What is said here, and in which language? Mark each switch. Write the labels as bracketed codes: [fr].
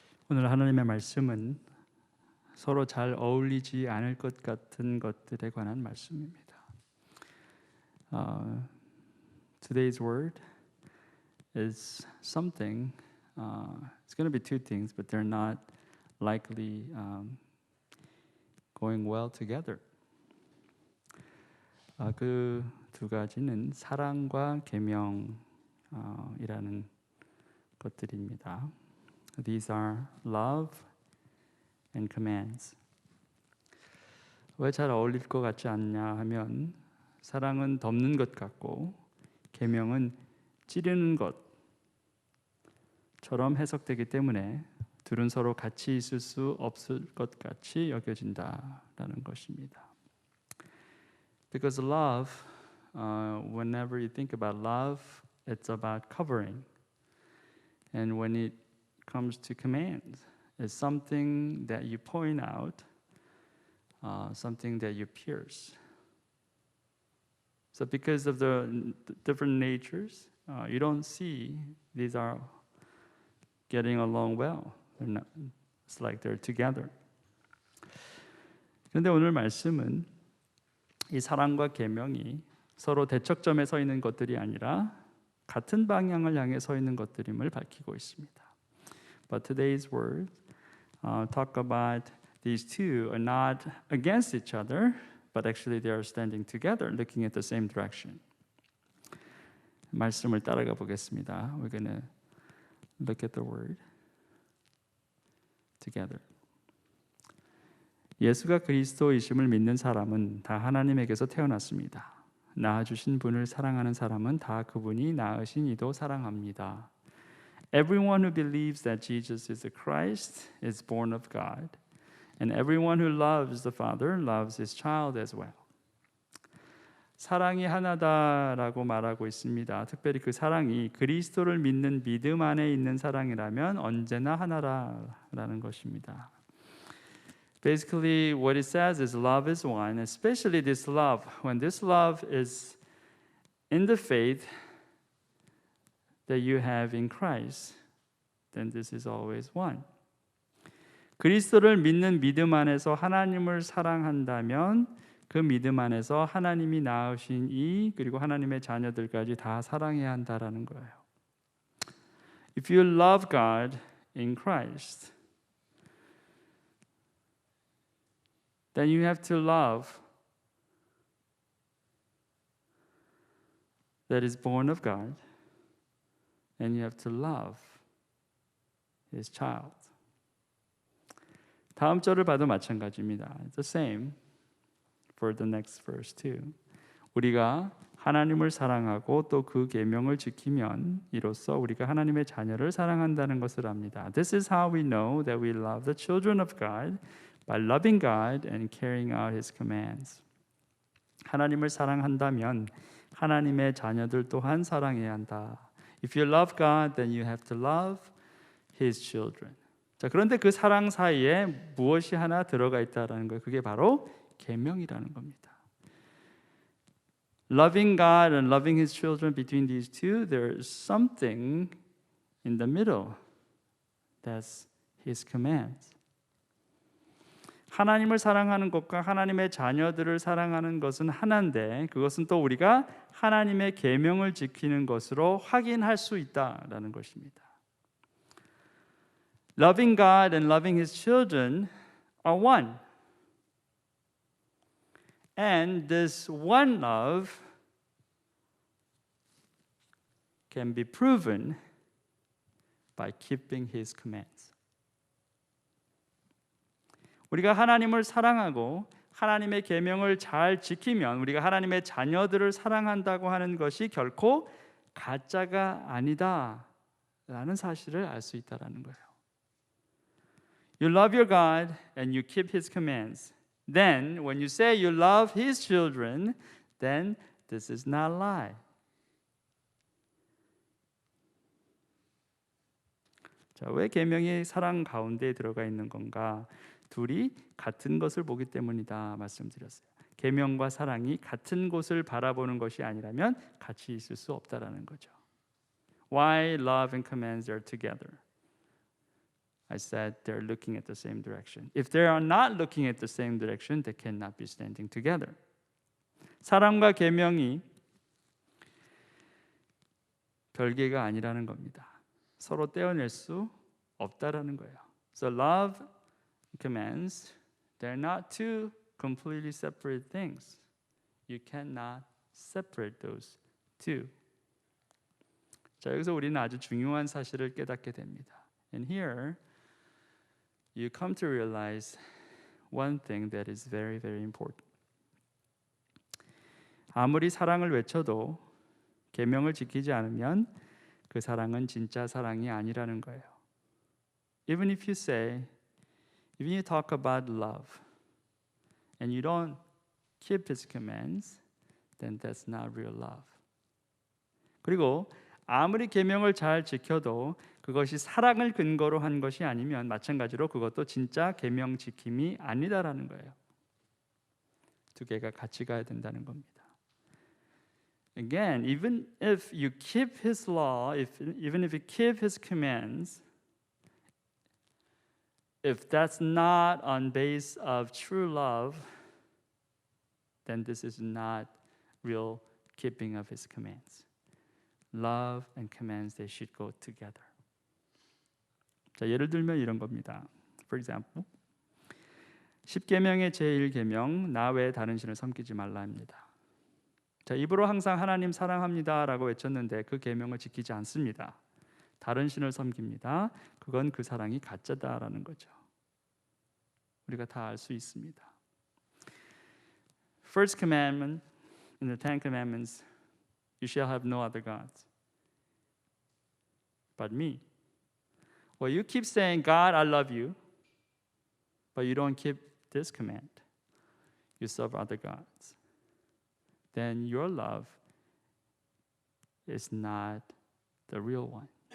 [ko] 오늘 하나님의 말씀은 서로 잘 어울리지 않을 것 같은 것들에 관한 말씀입니다. [en] Today's word is something. It's going to be two things, but they're not likely going well together. [ko] 그 두 가지는 사랑과 계명이라는 것들입니다. [en] These are love and commands. [ko] 왜 잘 어울릴 것 같지 않냐 하면 사랑은 덮는 것 같고 계명은 찌르는 것처럼 해석되기 때문에 둘은 서로 같이 있을 수 없을 것 같이 여겨진다라는 것입니다. [en] Because love, whenever you think about love, it's about covering. And when it comes to commands, it's something that you point out, something that you pierce. So because of the different natures, you don't see these are getting along well. It's like they're together. [ko] 그런데 오늘 말씀은 이 사랑과 계명이 서로 대척점에 서 있는 것들이 아니라 같은 방향을 향해 서 있는 것들임을 밝히고 있습니다. [en] But today's words talk about these two are not against each other, but actually they are standing together, looking at the same direction. [ko] 말씀을 따라가 보겠습니다. [en] We're going to look at the word together. [ko] 예수가 그리스도이심을 믿는 사람은 다 하나님에게서 태어났습니다. 낳아주신 분을 사랑하는 사람은 다 그분이 낳으신 이도 사랑합니다. [en] Everyone who believes that Jesus is the Christ is born of God, and everyone who loves the Father loves his child as well. [ko] 사랑이 하나다라고 말하고 있습니다. 특별히 그 사랑이 그리스도를 믿는 믿음 안에 있는 사랑이라면 언제나 하나라는 것입니다. [en] Basically, what it says is love is one, especially this love. When this love is in the faith that you have in Christ, then this is always one. [ko] 그리스도를 믿는 믿음 안에서 하나님을 사랑한다면 그 믿음 안에서 하나님이 낳으신 이 그리고 하나님의 자녀들까지 다 사랑해야 한다라는 거예요. [en] If you love God in Christ, then you have to love that is born of God, and you have to love His child. [ko] 다음 절을 봐도 마찬가지입니다. [en] It's the same for the next verse too. [ko] 우리가 하나님을 사랑하고 또 그 계명을 지키면 이로써 우리가 하나님의 자녀를 사랑한다는 것을 압니다. [en] This is how we know that we love the children of God, by loving God and carrying out His commands. [ko] 하나님을 사랑한다면 하나님의 자녀들 또한 사랑해야 한다. [en] If you love God, then you have to love His children. [ko] 자, 그런데 그 사랑 사이에 무엇이 하나 들어가 있다라는 거예요. 그게 바로 계명이라는 겁니다. [en] Loving God and loving His children, between these two, there is something in the middle. That's His commands. [ko] 하나님을 사랑하는 것과 하나님의 자녀들을 사랑하는 것은 하나인데 그것은 또 우리가 하나님의 계명을 지키는 것으로 확인할 수 있다라는 것입니다. [en] Loving God and loving His children are one. And this one love can be proven by keeping His commands. [ko] 우리가 하나님을 사랑하고 하나님의 계명을 잘 지키면 우리가 하나님의 자녀들을 사랑한다고 하는 것이 결코 가짜가 아니다라는 사실을 알 수 있다라는 거예요. [en] You love your God and you keep His commands. Then when you say you love His children, then this is not a lie. [ko] 자, 왜 계명이 사랑 가운데 들어가 있는 건가? 둘이 같은 것을 보기 때문이다 말씀드렸어요. 계명과 사랑이 같은 곳을 바라보는 것이 아니라면 같이 있을 수 없다라는 거죠. [en] Why love and commands are together? I said they're looking at the same direction. If they are not looking at the same direction, they cannot be standing together. [ko] 사랑과 계명이 별개가 아니라는 겁니다. 서로 떼어낼 수 없다라는 거예요. [en] So love commands, they're not two completely separate things. You cannot separate those two. [ko] 자, 여기서 우리는 아주 중요한 사실을 깨닫게 됩니다. [en] And here you come to realize one thing that is very, very important. [ko] 아무리 사랑을 외쳐도 계명을 지키지 않으면 그 사랑은 진짜 사랑이 아니라는 거예요. [en] Even if you talk about love and you don't keep his commands, then that's not real love. [ko] 그리고 아무리 계명을 잘 지켜도 그것이 사랑을 근거로 한 것이 아니면 마찬가지로 그것도 진짜 계명 지킴이 아니다라는 거예요. 두 개가 같이 가야 된다는 겁니다. [en] Again, even if you keep his law, even if you keep his commands, if that's not on base of true love, then this is not real keeping of his commands. Love and commands, they should go together. [ko] 자, 예를 들면 이런 겁니다. [en] For example, [ko] 10계명의 제1계명, 나 외에 다른 신을 섬기지 말라 합니다. 자, 입으로 항상 하나님 사랑합니다라고 외쳤는데 그 계명을 지키지 않습니다. 다른 신을 섬깁니다. 그건 그 사랑이 가짜다라는 거죠. 우리가 다 알 수 있습니다. [en] First commandment in the Ten Commandments, you shall have no other gods but me. Well, you keep saying, God, I love you, but you don't keep this command. You serve other gods. Then your love is not the real one.